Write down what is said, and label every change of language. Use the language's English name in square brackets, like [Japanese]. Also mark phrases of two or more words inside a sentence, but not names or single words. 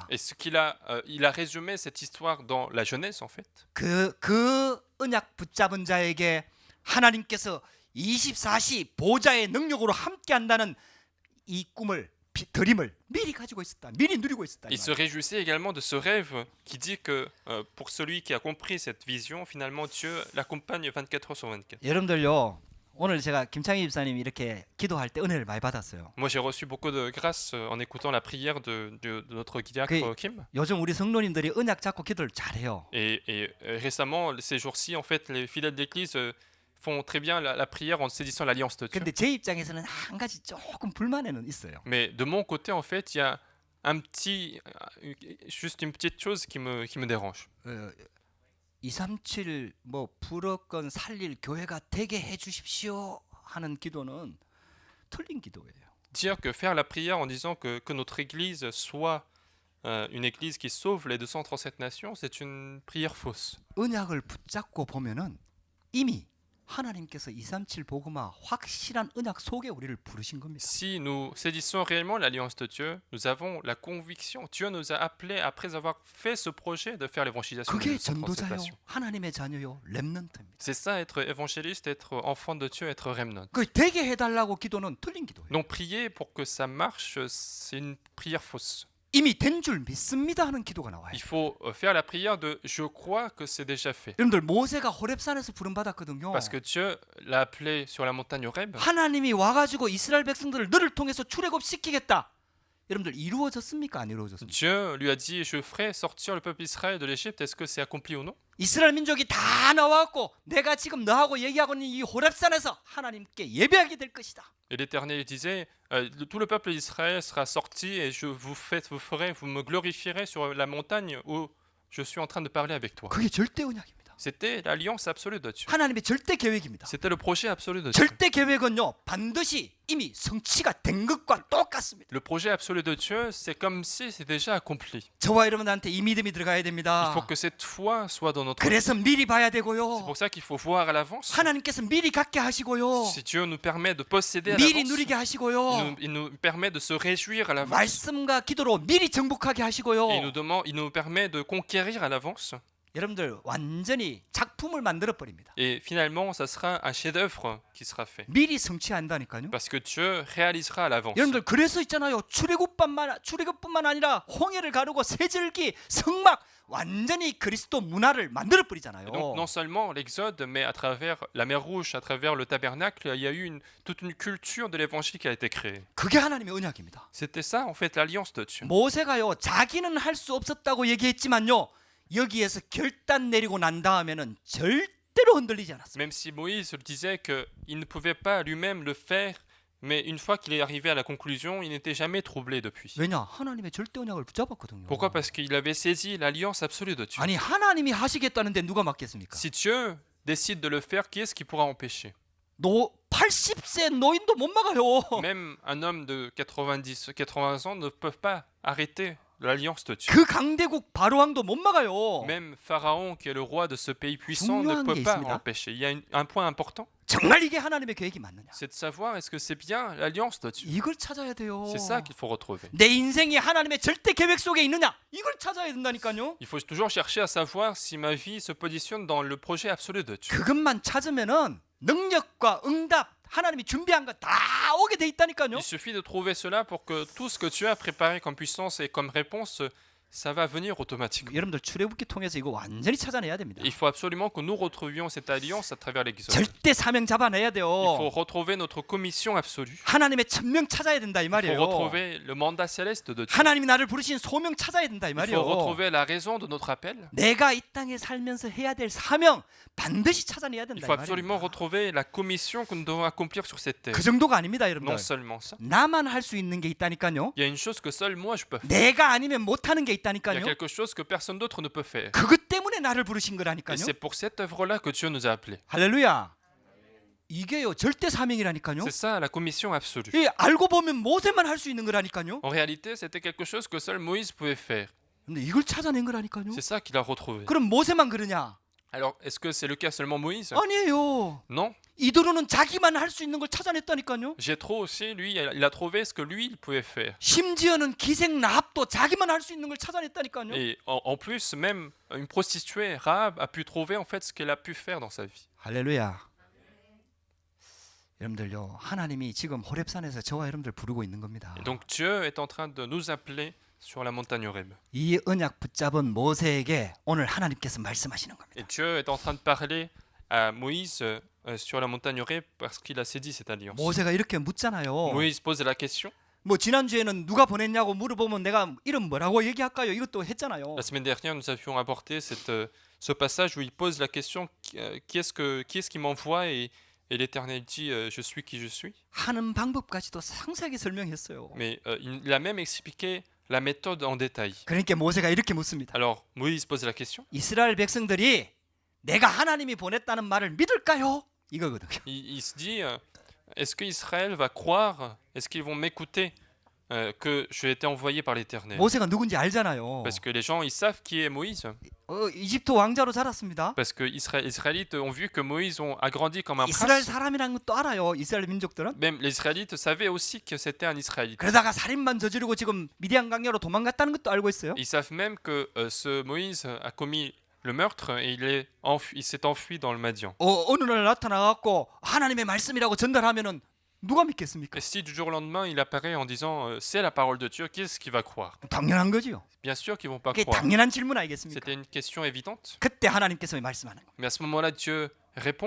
[French] Et il a résumé cette histoire dans la Genèse en fait. [Korean] 그 언약 붙잡은 자에게 하나님께서 24시 보좌의 능력으로 함께 한다는 이 꿈을 드림을 미리 가지고 있었다. 미리 누리고 있었다. [French] Il se réjouissait également de ce rêve qui dit que pour celui qui a compris cette vision, finalement Dieu l'accompagne 24 heures sur 24. [Korean] 여러분들요. 오늘 제가 김창희 집사님이 이렇게 기도할 때 은혜를 많이 받았어요. [French] Moi j'ai reçu beaucoup de grâce en écoutant la prière de notre diacre Kim. [Korean] 요즘 우리 성도님들이 언약 잡고 기도를 잘해요. [French] Et récemment, ces jours-ci, en fait, les fidèles d'église font très bien la prière en saisissant l'alliance de Dieu. [Korean] 근데 제 입장에서는 한 가지 조금 불만에는 있어요. [French] Mais de mon côté, en fait, il y a juste une petite chose qui me dérange. [Korean] 237 뭐 불어건 살릴 교회가 되게 해 주십시오 하는 기도는 틀린 기도예요. [French] Dire que faire la prière en disant que notre église soit une église qui sauve les 237 nations, c'est une prière fausse. [Korean] 언약을 붙잡고 보면은 이미 하나님께서 237 복음화 확실한 언약 속에 우리를 부르신 겁니다. [French] Si nous saisissons réellement l'alliance de Dieu, nous avons la conviction. Dieu nous a appelés, après avoir fait ce projet, de faire l'évangélisation de [Korean] 그게 [French] cette [Korean] 전도자요, [French] nations. [Korean] 하나님의 자녀요, 렘넌트입니다. [French] C'est ça, être évangéliste, être enfant de Dieu, être remnant. [Korean] 그 되게 해달라고 기도는 틀린 기도예요. [French] Donc prier pour que ça marche, c'est une prière fausse. [Korean] 이미 된 줄 믿습니다 하는 기도가 나와요. [French] Il faut faire la prière de je crois que c'est déjà fait. [Korean] 여러분들 모세가 호렙산에서 부름 받았거든요. [French] Parce que Dieu l'a appelé sur la montagne Horeb. [Korean] 하나님이 와가지고 이스라엘 백성들을 너를 통해서 출애굽 시키겠다. 여러분들 이루어졌습니까? 안 이루어졌습니까? [French] Dieu lui a dit je ferai sortir le peuple d'Israël de l'Égypte. Est-ce que c'est accompli ou non? [Korean] 이스라엘 민족이 다 나와갖고 내가 지금 너하고 얘기하고 있는 이 호렙산에서 하나님께 예배하게 될 것이다. [French] Et l'Éternel disait tout le peuple d'Israël sera sorti et vous me glorifierez sur la montagne où je suis en train de parler avec toi. [Korean] 그게 절대 언약입니다. [French] C'était l'alliance absolue de Dieu. [Korean] 하나님의 절대 계획입니다. [French] C'était le projet absolu de Dieu. [Korean] 절대 계획은요 반드시 이미 성취가 된 것과 똑같습니다. [French] Le projet absolu de Dieu, c'est comme si c'est déjà accompli. [Korean] 저와 여러분한테 이 믿음이 들어가야 [French] Il [Korean] 됩니다. [French] faut que cette foi soit dans notre vie. [Korean] 그래서 미리 봐야 [French] C'est [Korean] 되고요. [French] pour ça qu'il faut voir à l'avance. [Korean] 하나님께서 미리 갖게 하시고요. [French] Si Dieu nous permet de posséder à [Korean] 미리 [French] l'avance, [Korean] 누리게 하시고요. [French] il nous permet de se réjouir à l'avance. [Korean] 말씀과 기도로 미리 정복하게 하시고요. [French] Et il nous permet de conquérir à l'avance. [Korean] 여러분들 완전히 작품을 만들어 버립니다. [French] Et finalement, ça sera un chef-d'œuvre qui sera fait. [Korean] 미리 성취한다니까요. [French] Parce que Dieu réalisera à l'avance. [Korean] 여러분들 그래서 있잖아요. 출애굽뿐만 아니라 홍해를 가르고 세절기 성막 완전히 그리스도 문화를 만들어 버리잖아요. [French] Et donc non seulement l'Exode, mais à travers la mer Rouge, à travers le tabernacle, il y a eu toute une culture de l'évangile qui a été créée. [Korean] 그게 하나님의 언약입니다. [French] C'était ça en fait l'alliance de Dieu. [Korean] 모세가요 자기는 할 수 없었다고 얘기했지만요 여기에서 결단 내리고 난 다음에는 절대로 흔들리지 않았습니다. [French] Même si Moïse disait qu'il ne pouvait pas lui-même le faire, mais une fois qu'il est arrivé à la conclusion, il n'était jamais troublé depuis. [Korean] 왜냐? 하나님의 절대 언약을 붙잡았거든요. [French] Pourquoi? Parce qu'il avait saisi l'alliance absolue de Dieu. [Korean] 아니 하나님이 하시겠다는데 누가 막겠습니까? [French] Si Dieu décide de le faire, qui est-ce qui pourra empêcher? [Korean] 80세 노인도 못 막아요. [French] Même un homme de 80 ans ne peut pas arrêter l'alliance de Dieu. [Korean] 그 강대국 바로왕도 못 막아요. [French] Même Pharaon, qui est le roi de ce pays puissant, ne [Korean] 중요한 [French] peut [Korean] 게 [French] pas [Korean] 있습니다. [French] empêcher. Il y a un point important, [Korean] 정말 이게 하나님의 계획이 맞느냐? [French] c'est de savoir est-ce que c'est bien l'alliance de Dieu. [Korean] 이걸 찾아야 돼요. [French] C'est ça qu'il faut retrouver. [Korean] 내 인생이 하나님의 절대 계획 속에 있느냐? 이걸 찾아야 된다니까요. [French] Il faut toujours chercher à savoir si ma vie se positionne dans le projet absolu de Dieu. [Korean] 그것만 찾으면은 능력과 응답 하나님이 준비한 거 다 오게 돼 있다니까요. [French] Il suffit de trouver cela pour que tout ce que Dieu a préparé comme puissance et comme réponse, ça va venir automatiquement. [Korean] 여러분들 출애굽기 통해서 이거 완전히 찾아내야 됩니다. [French] Il faut absolument que nous retrouvions cette alliance à travers l'Exode. [Korean] 절대 사명 잡아내야 돼요. [French] Il faut retrouver notre commission absolue. [Korean] 하나님의 천명 찾아야 된다 이 [French] Il faut [Korean] 말이에요. [French] retrouver le mandat céleste de Dieu. [Korean] 하나님이 나를 부르신 소명 찾아야 된다 이 [French] Il faut [Korean] 말이에요. [French] retrouver la raison de notre appel. [Korean] 내가 이 땅에 살면서 해야 될 사명 반드시 찾아내야 [French] Il [Korean] 된다 [French] faut [Korean] 이 [French] absolument [Korean] 말입니다. [French] retrouver la commission que nous devons accomplir sur cette terre. [Korean] 그 정도가 아닙니다, 여러분들. [French] Non seulement ça. [Korean] 나만 할 수 있는 게 있다니까요. [French] Il y a une chose que seul moi je peux faire. [Korean] 내가 아니면 못 하는 게 [French] Il y a [Korean] 있다니까요. [French] quelque chose que personne d'autre ne peut faire. [Korean] 그것 때문에 나를 부르신 [French] Et [Korean] 거라니까요. [French] c'est pour cette œuvre-là que Dieu nous a appelés. [Korean] 할렐루야. 이게요 절대 사명이라니까요. [French] C'est ça la commission absolue. [Korean] 이 알고 보면 모세만 할 수 있는 거라니까요. [French] En réalité, c'était quelque chose que seul Moïse pouvait faire. [Korean] 근데 이걸 찾아낸 거라니까요. [French] C'est ça qu'il a retrouvé. [Korean] 그럼 모세만 그러냐? [French] Alors, est-ce que c'est le cas seulement Moïse? [Korean] 아니에요. [French] Non. [Korean] 이도로는 자기만 할 수 있는 걸 찾아냈다니까요. [French] Jéthro aussi, lui, il a trouvé ce que lui, il pouvait faire. [Korean] 심지어는 기생 라합도 자기만 할 수 있는 걸 찾아냈다니까요. [French] Et en plus, même une prostituée, Rahab, a pu trouver en fait ce qu'elle a pu faire dans sa vie. [Korean] 할렐루야. 여러분들요 하나님이 지금 호렙산에서 저와 여러분들 부르고 있는 겁니다. [French] Et donc Dieu est en train de nous appeler sur la montagne Horeb. [Korean] 이 언약 붙잡은 모세에게 오늘 하나님께서 말씀하시는 겁니다. [French] Et Dieu est en train de parler à Moïse sur la montagne Horeb parce qu'il a saisi cette alliance. [Korean] 모세가 이렇게 묻잖아요. [French] Moïse pose la question. [Korean] 뭐 지난주에는 누가 보냈냐고 물어보면 내가 이름 뭐라고 얘기할까요? 이것도 했잖아요. [French] La semaine dernière, nous avions abordé ce passage où il pose la question qui est-ce qui m'envoie et l'Éternel dit je suis qui je suis. [Korean] 하는 방법까지도 상세하게 설명했어요. [French] Mais il a même expliqué la méthode en détail. [Korean] 그러니까 모세가 이렇게 묻습니다. [French] Alors Moïse pose la question. [Korean] 이스라엘 백성들이 내가 하나님이 보냈다는 말을 믿을까요? 이거거든요. [French] Il se dit est-ce que Israël va croire? Est-ce qu'ils vont m'écouter que j'ai été envoyé par l'Éternel. [Korean] 모세가 누군지 알잖아요. [French] Parce que les gens, ils savent qui est Moïse. [Korean] 이집트 왕자로 자랐습니다. [French] Parce que Israélites ont vu que Moïse a grandi comme un [Korean] 이스라엘 [French] prince. [Korean] 사람이라는 것도 알아요. 이스라엘 민족들은. [French] Même les Israélites savaient aussi que c'était un Israélite. [Korean] 그러다가 살인만 저지르고 지금 미디안 강야로 도망갔다는 것도 알고 있어요. [French] Ils savent même que ce Moïse a commis le meurtre et il s'est enfui dans le Madian. [Korean] 어느 날 나타나갖고 하나님의 말씀이라고 전달하면은 누가 믿겠습니까? [French] Et si du jour au lendemain il apparaît en disant c'est la parole de Dieu, qui est-ce qui va croire? [Korean] 당연한 거지요. [French] Bien sûr qu'ils vont pas [Korean] 그게 [French] croire. [Korean] 당연한 질문 아니겠습니까? [French] C'était une question évidente. [Korean] 그때 하나님께서 말씀하는 거예요. [French] Mais à ce moment-là, Dieu répond.